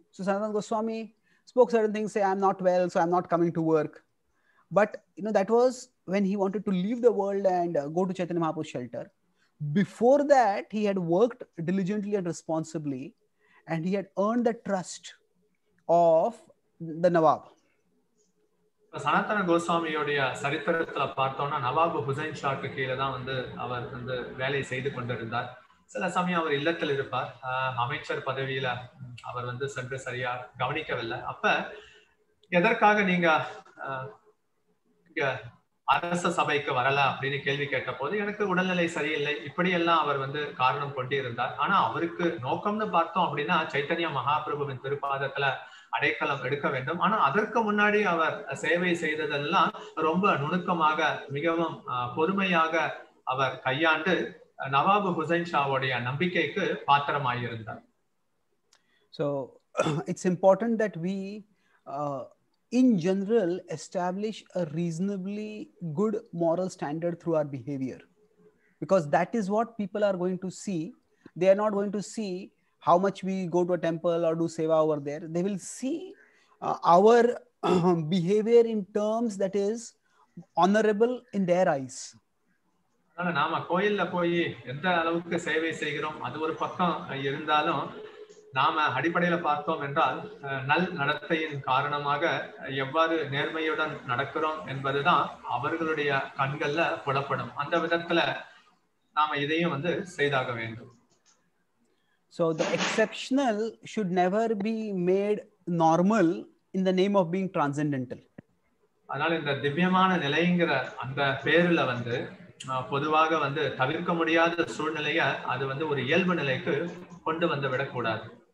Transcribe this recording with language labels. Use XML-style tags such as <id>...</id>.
<en>So Sanatana Goswami spoke certain things, say I'm not well, so I'm not coming to work. But that was when he wanted to leave the world and go to Chaitanya Mahaprabhu's shelter. Before that, he had worked diligently and responsibly, and he had earned the trust of the Nawab.</en> <ta>சனாதன கோஸ்வாமியோடைய சரித்திரத்துல பார்த்தோம்னா நவாப் Hussain shock கீழே தான் வந்து அவர் வந்து வேலை செய்து கொண்டிருந்தார். சில சமயம் அவர் இல்லத்தில் இருப்பார். அமைச்சர் பதவியில அவர் வந்து சென்று சரியா கவனிக்கவில்லை. அப்ப எதற்காக நீங்க இங்க அரச சபைக்கு வரல அப்படின்னு கேள்வி கேட்ட போது எனக்கு உடல்நிலை சரியில்லை இப்படியெல்லாம் அவர் வந்து காரணம் கொண்டிருந்தார். ஆனா அவருக்கு நோக்கம்னு பார்த்தோம் அப்படின்னா சைத்தன்ய மகாபிரபுவின் திருப்பாதத்துல அடைக்கலம் எடுக்க வேண்டும். ஆனா அதற்கு முன்னாடி அவர் சேவை செய்ததெல்லாம் ரொம்ப நுணுக்கமாக மிகவும் பொறுமையாக அவர் கையாண்டு நவாபு ஹுசைன் ஷாவுடைய நம்பிக்கைக்கு பாத்திரமாயிருந்தார்.</ta> <en>So it's important that we in general establish a reasonably good moral standard through our behavior, because that is what people are going to see. They are not going to see how much we go to a temple or do seva over there. They will see our behavior in terms that is honorable in their eyes.</en> <ta>அதனால நாம கோயில்ல போய் எந்த அளவுக்கு சேவை செய்கிறோம் அது ஒரு பக்கம் இருந்தாலும், நாம அடிப்படையில பார்த்தோம் என்றால் நல் நடத்தையின் காரணமாக எவ்வாறு நேர்மையுடன் நடக்கிறோம் என்பதுதான் அவர்களுடைய கண்கள்ல புலப்படும். அந்த விதத்துல நாம இதையும் செய்தாக வேண்டும்.</ta> <en>So the exceptional should never be made normal in the name of being transcendental.</en> <ta>அதனால இந்த திவ்யமான நிலைங்கிற அந்த பேருல பொதுவாக தவிர்க்க முடியாத சூழ்நிலைய அது ஒரு இயல்பு நிலைக்கு கொண்டு வந்து விடக்கூடாது.</ta>